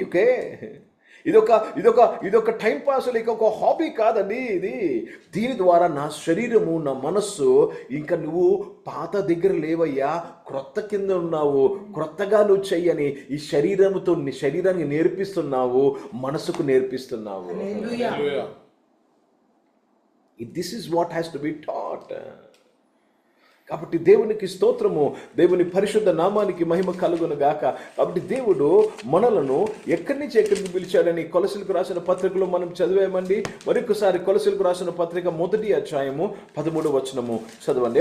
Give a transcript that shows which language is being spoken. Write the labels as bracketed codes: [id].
[te] Okay, ఇదొక time pass లేక ఒక హాబీ కాదండి ఇది. దీని ద్వారా నా శరీరము, నా మనస్సు, ఇంకా నువ్వు పాత దగ్గర లేవయ్యా, క్రొత్త కింద ఉన్నావు. క్రొత్తగా నువ్వు చెయ్యని ఈ శరీరముతో నీ శరీరాన్ని నేర్పిస్తున్నావు, మనసుకు నేర్పిస్తున్నావు. [en] This is what has to be taught. [te] కాబట్టి దేవునికి స్తోత్రము, దేవుని పరిశుద్ధ నామానికి మహిమ కలుగును గాక. కాబట్టి దేవుడు మనలను ఎక్కడి నుంచి ఎక్కడికి పిలిచాడని కొలసీలకు రాసిన పత్రికలో మనం చదివామండి. మరొకసారి కొలసీలకు రాసిన పత్రిక 1వ అధ్యాయము 13వ వచనము చదవండి.